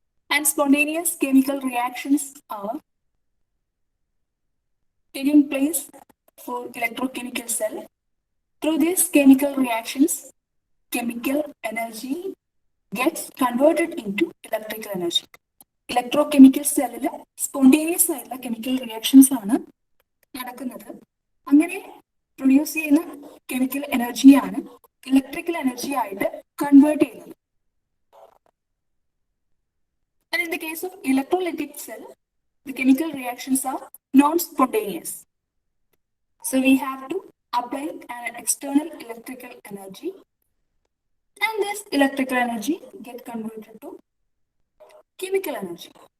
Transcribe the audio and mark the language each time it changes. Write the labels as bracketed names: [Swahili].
[English] And spontaneous chemical reactions are taking place for electrochemical cell. Through these chemical reactions, chemical energy gets converted into electrical energy. Electrochemical cell spontaneous [Malayalam] ആയിട്ടുള്ള [English] chemical reactions [Malayalam] ആണ് നടക്കുന്നത്. അങ്ങനെ produce ചെയ്യുന്ന chemical എനർജിയാണ് electrical energy ആയിട്ട് convert ചെയ്യുന്നത്. [English] And in the case of electrolytic cell, the chemical reactions are non-spontaneous. So we have to apply an external electrical energy, and this electrical energy get converted to chemical energy.